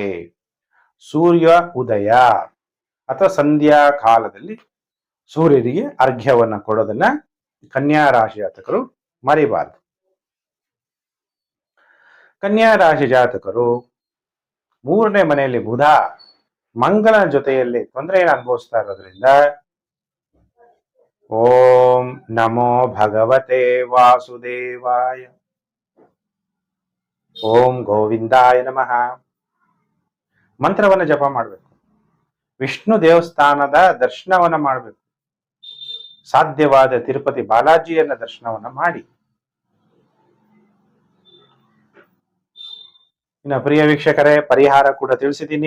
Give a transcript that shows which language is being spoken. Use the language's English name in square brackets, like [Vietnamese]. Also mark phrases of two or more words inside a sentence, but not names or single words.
[Kannada] ಸೂರ್ಯ ಉದಯ ಅಥವಾ ಸಂಧ್ಯಾ ಕಾಲದಲ್ಲಿ ಸೂರ್ಯನಿಗೆ ಅರ್ಘ್ಯವನ್ನ ಕೊಡೋದನ್ನ ಕನ್ಯಾ ರಾಶಿ ಜಾತಕರು ಮರಿಬಾರದು. ಕನ್ಯಾ ರಾಶಿ ಜಾತಕರು 3ನೇ ಮನೆಯಲ್ಲಿ ಬುಧ ಮಂಗಳನ ಜೊತೆಯಲ್ಲಿ ತೊಂದರೆಯನ್ನು ಅನುಭವಿಸ್ತಾ ಇರೋದ್ರಿಂದ [Sanskrit] ಓಂ ನಮೋ ಭಗವತೆ ವಾಸುದೇವಾಯ, ಓಂ ಗೋವಿಂದಾಯ ನಮಃ [Kannada] ಮಂತ್ರವನ್ನ ಜಪ ಮಾಡಬೇಕು. ವಿಷ್ಣು ದೇವಸ್ಥಾನದ ದರ್ಶನವನ್ನ ಮಾಡಬೇಕು. ಸಾಧ್ಯವಾದ ತಿರುಪತಿ ಬಾಲಾಜಿಯನ್ನ ದರ್ಶನವನ್ನ ಮಾಡಿ. ಇನ್ನ ಪ್ರಿಯ ವೀಕ್ಷಕರೇ, ಪರಿಹಾರ ಕೂಡ ತಿಳಿಸಿದ್ದೀನಿ.